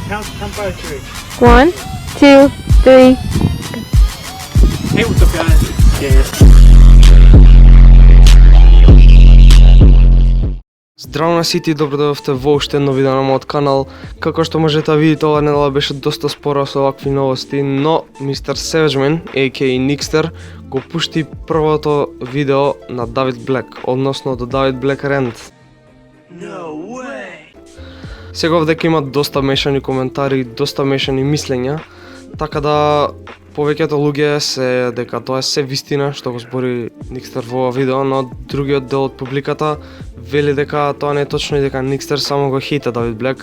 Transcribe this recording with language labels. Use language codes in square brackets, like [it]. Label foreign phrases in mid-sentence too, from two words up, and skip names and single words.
[en] Count by 3. 1, 2, 3. Hey, what's up, guys? [mk] Здраво на сите и добро дојдовте во уште едно видео на мојот канал. Како што можете да видите, оваа недела беше доста спора со овакви новости, но Mr. Savageman, a.k.a. Nixter, го пушти првото видео на David Black, односно до David Black Rant. [en] No way! [mk] Сега овдека има доста мешани коментари, доста мешани мислења, така да повеќето луѓе се дека тоа е се вистина што го збори Nixter во ова видео, но другиот дел од публиката вели дека тоа не е точно и дека Nixter само го хейта David Black.